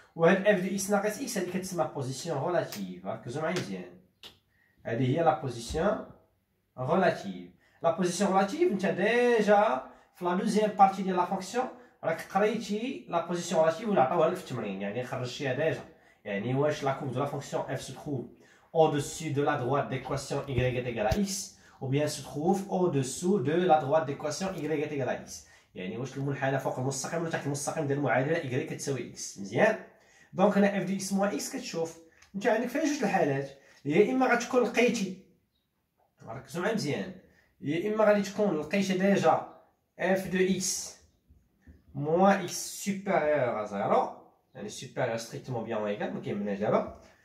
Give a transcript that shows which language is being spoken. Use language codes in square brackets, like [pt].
[ar] وهاد اف دو اكس ناقص اكس هادي كتسمى بوزيسيون غولاتيف. ركزوا معايا مزيان. هادي هي لا بوزيسيون غولاتيف. لا بوزيسيون غولاتيف انت ديجا في لا دوزيام بارتي ديال لا فونكسيون راك قريتي لا بوزيسيون غولاتيف ولا عطاوها لك في التمرين، يعني خرجتيها ديجا. يعني واش لا [fr] courbe de la fonction f se trouve au-dessus de la droite d'équation y est égale à x, ou bien se trouve au-dessous de la droite d'équation y est égale à x. [ar] يعني واش المنحنى فوق المستقيم ولا تحت المستقيم ديال المعادله y كتساوي x. مزيان. دونك هنا اف دي اكس موان اكس كتشوف انت عندك فيها جوج الحالات. يا اما غتكون لقيتي، ركزوا معايا مزيان، يا اما غادي تكون لقيتي ديجا اف دو اكس موان اكس سوبيريور ا زيرو، يعني [fr] سوبيريور ستريكتومون بيان او ايكال، [ar] ما كيهمناش دابا.